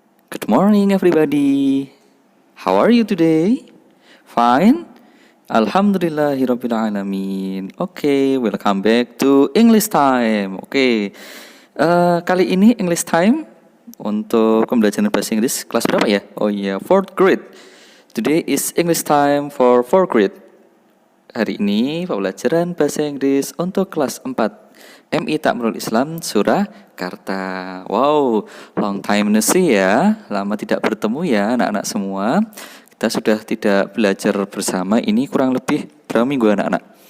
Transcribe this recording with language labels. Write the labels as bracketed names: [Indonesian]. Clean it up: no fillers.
[English] Good morning everybody. How are you today? Fine? Alhamdulillahirabbil alamin. Okay, welcome back to English time. Okay. [Indonesian] Kali ini English time untuk pembelajaran bahasa Inggris kelas berapa ya? Oh iya, [English] 4th grade. Today is English time for 4th grade. [Indonesian] Hari ini pembelajaran bahasa Inggris untuk kelas 4. [English] MI Takmirul Islam Surakarta. Wow, long time no see ya. [Indonesian] Lama tidak bertemu ya anak-anak semua. Kita sudah tidak belajar bersama ini kurang lebih berapa minggu anak-anak?